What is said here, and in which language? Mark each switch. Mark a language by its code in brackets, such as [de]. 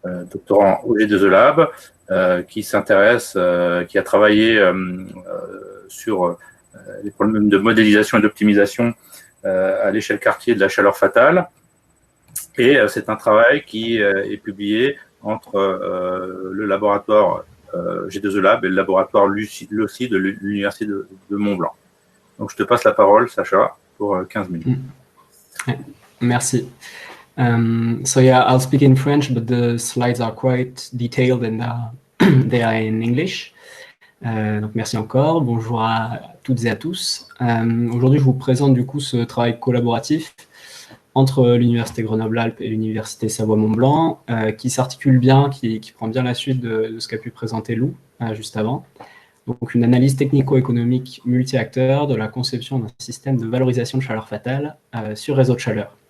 [fr] doctorant au G2E Lab, qui s'intéresse, qui a travaillé sur les problèmes de modélisation et d'optimisation à l'échelle quartier de la chaleur fatale. Et c'est un travail qui est publié entre le laboratoire G2E Lab et le laboratoire LUCI de l'Université de Mont-Blanc. Donc, je te passe la parole, Sacha, pour 15 minutes. Merci. [en] So yeah, I'll speak in French, but the slides are quite detailed and they are in English. [fr] Donc merci encore. Bonjour à toutes et à tous. Aujourd'hui, je vous présente du coup ce travail collaboratif entre l'Université Grenoble-Alpes et l'Université Savoie-Mont-Blanc, qui s'articule bien, qui prend bien la suite de ce qu'a pu présenter Lou juste avant. Donc une analyse technico-économique multi-acteurs de la conception d'un système de valorisation de chaleur fatale sur réseau de chaleur.